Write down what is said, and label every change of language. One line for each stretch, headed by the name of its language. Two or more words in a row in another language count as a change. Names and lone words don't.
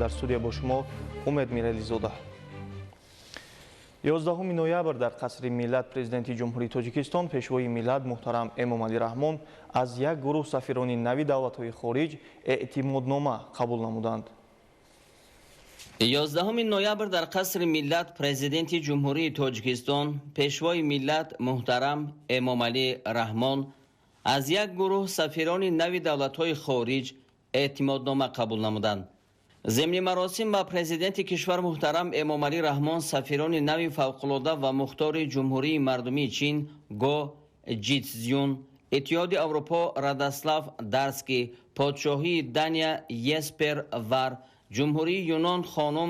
Tajik: Дар студия бо шумо Умед Мирализода. 11 ноябр дар қасри Миллат президенти ҷумҳурии Тоҷикистон пешвои миллат муҳтарам Эмомалӣ Раҳмон аз як гурӯҳ сафирони нави давлатҳои хориҷ эътимоднома қабул намуданд. 11 ноябр дар қасри Миллат президенти ҷумҳурии Тоҷикистон пешвои миллат муҳтарам Эмомалӣ Раҳмон аз як гурӯҳ сафирони нави давлатҳои хориҷ эътимоднома қабул намуданд.
Persian: ضمن مراسم با پرزیدنت کشور محترم امامعلی رحمان سفیران نوی فوق‌العاده و مختار جمهوری مردمی چین گو جیتزیون، اتحاد اروپا راداسلاو دارسکی، پادشاهی دانیا یسپر ور، جمهوری یونان خانم